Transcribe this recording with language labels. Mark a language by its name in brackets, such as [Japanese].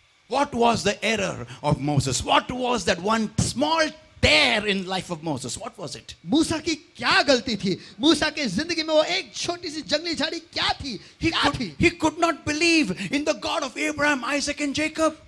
[English] What was the error of Moses? What was that one small tear in life of Moses? What was it? [Hindi] मूसा की क्या गलती थी? मूसा के जिंदगी में वो एक छोटी सी जंगली झाड़ी क्या थी? [English] He could not believe in the God of Abraham, Isaac and Jacob.